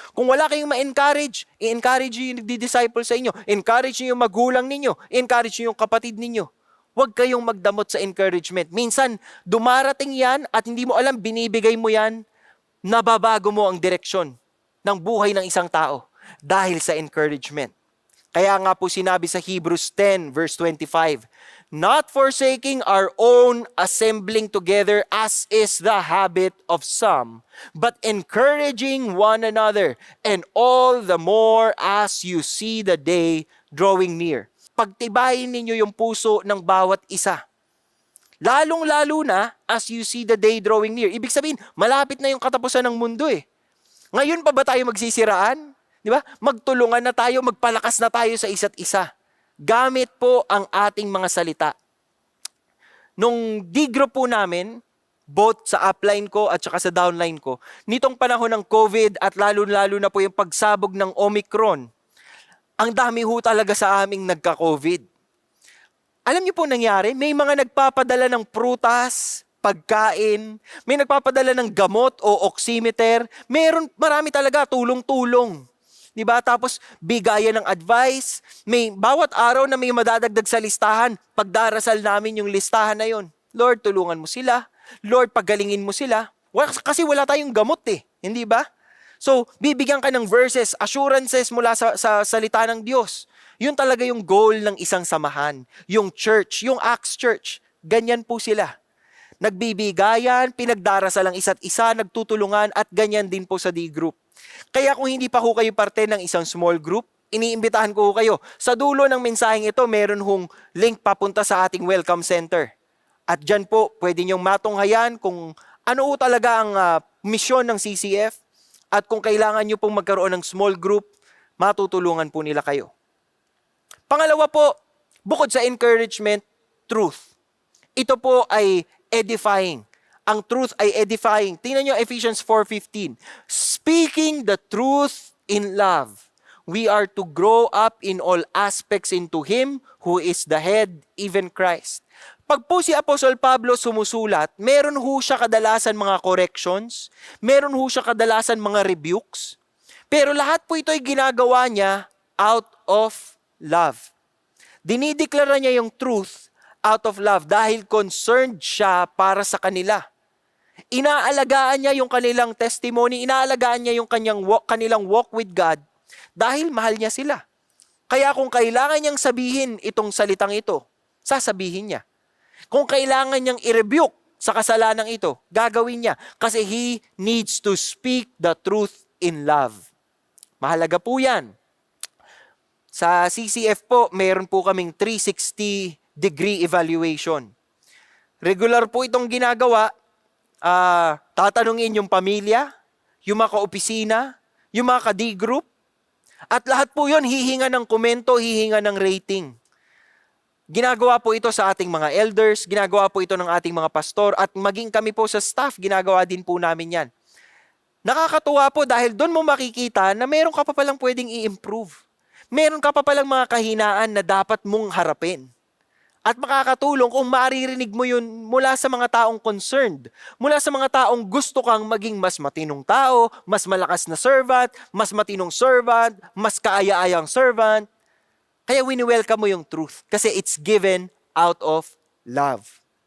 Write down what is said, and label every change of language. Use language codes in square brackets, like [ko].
[tl] Kung wala kayong ma-encourage, i-encourage nyo yung nagdi-disciple sa inyo. Encourage nyo yung magulang ninyo. Encourage nyo yung kapatid ninyo. Huwag kayong magdamot sa encouragement. Minsan, dumarating yan at hindi mo alam, binibigay mo yan, nababago mo ang direksyon ng buhay ng isang tao dahil sa encouragement. Kaya nga po sinabi sa [en] Hebrews 10 verse 25, not forsaking our own assembling together as is the habit of some, but encouraging one another, and all the more as you see the day drawing near. [tl] Pagtibayin ninyo yung puso ng bawat isa. Lalong-lalo na [en] as you see the day drawing near. [tl] Ibig sabihin, malapit na yung katapusan ng mundo eh. Ngayon pa ba tayo magsisiraan? Di ba? Magtulungan na tayo, magpalakas na tayo sa isa't isa. Gamit po ang ating mga salita. Nung D-group po namin, both sa upline ko at saka sa downline ko, nitong panahon ng COVID at lalo-lalo na po yung pagsabog ng Omicron, ang dami ho talaga sa aming nagka-COVID. Alam niyo po nangyari, may mga nagpapadala ng prutas, pagkain, may nagpapadala ng gamot o oximeter, marami talaga tulong-tulong. Diba? Tapos bigayan ng advice, may bawat araw na may madadagdag sa listahan, pagdarasal namin yung listahan na yon. Lord, tulungan mo sila. Lord, pagalingin mo sila. Kasi wala tayong gamot eh, hindi ba? So, bibigyan ka ng verses, assurances mula sa salita ng Diyos. Yun talaga yung goal ng isang samahan. Yung church, yung Acts Church, ganyan po sila. Nagbibigayan, pinagdarasal ang isa't isa, nagtutulungan at ganyan din po sa D-group. Kaya kung hindi pa ho kayo parte ng isang small group, iniimbitahan ko ho kayo. Sa dulo ng mensaheng ito, meron hong link papunta sa ating welcome center. At dyan po, pwede nyong matunghayan kung ano ho talaga ang misyon ng CCF. At kung kailangan nyo pong magkaroon ng small group, matutulungan po nila kayo. Pangalawa po, bukod sa encouragement, truth. Ito po ay edifying. Ang truth ay edifying. Tingnan nyo Ephesians 4:15. [en] Speaking the truth in love, we are to grow up in all aspects into Him who is the head, even Christ. [tl] Pag po si Apostol Pablo sumusulat, meron ho siya kadalasan mga corrections, meron ho siya kadalasan mga rebukes, pero lahat po ito ay ginagawa niya [en] out of love. [tl] Dinideklara niya yung truth [en] out of love [tl] dahil concerned siya para sa kanila. Inaalagaan niya yung kanilang testimony, inaalagaan niya yung kanilang [en] walk with God [tl] dahil mahal niya sila. Kaya kung kailangan niyang sabihin itong salitang ito, sasabihin niya. Kung kailangan niyang i-rebuke sa kasalanan ito, gagawin niya. [en] Kasi he needs to speak the truth in love. [tl] Mahalaga po yan. Sa CCF po, mayroon po kaming 360-degree evaluation. Regular po itong ginagawa. Tatanungin yung pamilya, yung mga ka-opisina, yung mga ka-D-group. At lahat po yun, hihinga ng komento, hihinga ng rating. Ginagawa po ito sa ating mga elders, ginagawa po ito ng ating mga pastor, at maging kami po sa staff, ginagawa din po namin yan. Nakakatuwa po dahil doon mo makikita na meron ka pa palang pwedeng i-improve. Meron ka pa palang mga kahinaan na dapat mong harapin. At makakatulong kung maririnig mo yun mula sa mga taong concerned, mula sa mga taong gusto kang maging mas matinong tao, mas malakas na servant, mas matinong servant, mas kaaya-ayang servant. Kaya wini-welcome mo yung truth kasi [en] it's given out of love.